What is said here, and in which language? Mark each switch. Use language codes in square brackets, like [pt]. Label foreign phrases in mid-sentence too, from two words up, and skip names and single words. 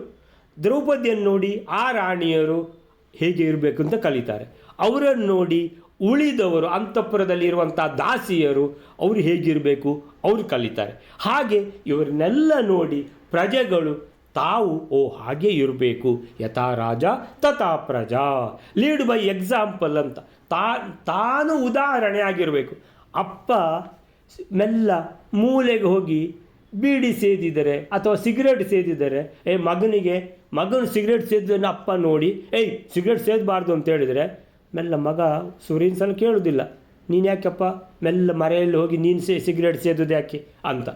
[kn] ದ್ರೌಪದಿಯನ್ನು ನೋಡಿ ಆ ರಾಣಿಯರು ಹೇಗೆ ಇರಬೇಕು ಅಂತ ಕಲಿತಾರೆ. ಅವರನ್ನು ನೋಡಿ ಉಳಿದವರು ಅಂತಃಪುರದಲ್ಲಿರುವಂಥ ದಾಸಿಯರು ಅವರು ಹೇಗಿರಬೇಕು ಅವರು ಕಲಿತಾರೆ. ಹಾಗೆ ಇವರನ್ನೆಲ್ಲ ನೋಡಿ ಪ್ರಜೆಗಳು ತಾವು ಹಾಗೆ ಇರಬೇಕು, [sa] ಯಥಾ ರಾಜ ತಥಾ ಪ್ರಜಾ, [en] lead by example [kn] ಅಂತ ತಾನು ಉದಾಹರಣೆ ಆಗಿರಬೇಕು. ಅಪ್ಪ ಮೆಲ್ಲ ಮೂಲೆಗೆ ಹೋಗಿ ಬೀಡಿ ಸೇದಿದರೆ ಅಥವಾ ಸಿಗರೇಟ್ ಸೇದಿದರೆ ಮಗನು ಸಿಗರೇಟ್ ಸೇದಿದ್ದನ್ನು ಅಪ್ಪ ನೋಡಿ ಸಿಗರೇಟ್ ಸೇದಬಾರ್ದು ಅಂತ ಹೇಳಿದರೆ ಮೆಲ್ಲ ಮಗ ಸೂರ್ಯನ ಸಲ ಕೇಳೋದಿಲ್ಲ, ನೀನು ಯಾಕಪ್ಪ ಮೆಲ್ಲ ಮರೆಯಲ್ಲಿ ಹೋಗಿ ನೀನು ಸಿಗರೇಟ್ ಸೇದೋದು ಯಾಕೆ ಅಂತ.